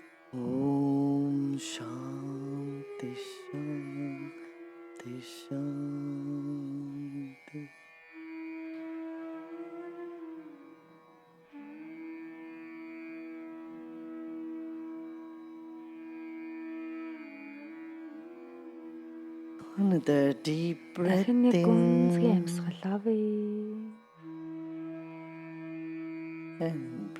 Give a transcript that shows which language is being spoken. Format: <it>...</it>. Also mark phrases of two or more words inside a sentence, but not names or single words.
<sa>Om Shanti Shanti Shanti.</sa> <en>Another deep breath</en> <mn>Дахин нэг гүнзгий</mn> <en>in</en> <mn>амьсгал авъя.</mn> <en>and breathe out.</en>